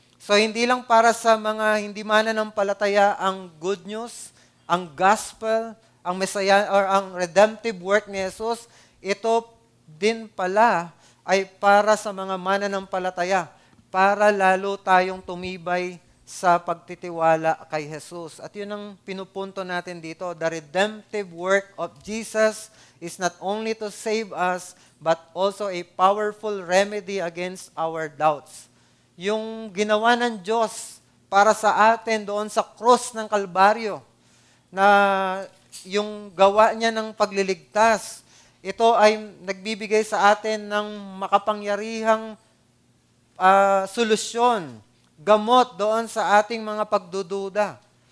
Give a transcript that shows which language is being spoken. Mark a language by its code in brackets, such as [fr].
[tl] So hindi lang para sa mga hindi mananampalataya ang good news, ang gospel, ang Messiah or ang redemptive work ni Jesus, ito din pala ay para sa mga mananampalataya, para lalo tayong tumibay sa pagtitiwala kay Jesus. At yun ang pinupunto natin dito. [en] The redemptive work of Jesus is not only to save us, but also a powerful remedy against our doubts. [tl] Yung ginawa ng Diyos para sa atin doon sa cross ng Kalbaryo, na yung gawa niya ng pagliligtas, ito ay nagbibigay sa atin ng makapangyarihang solusyon, gamot doon sa ating mga pagdududa.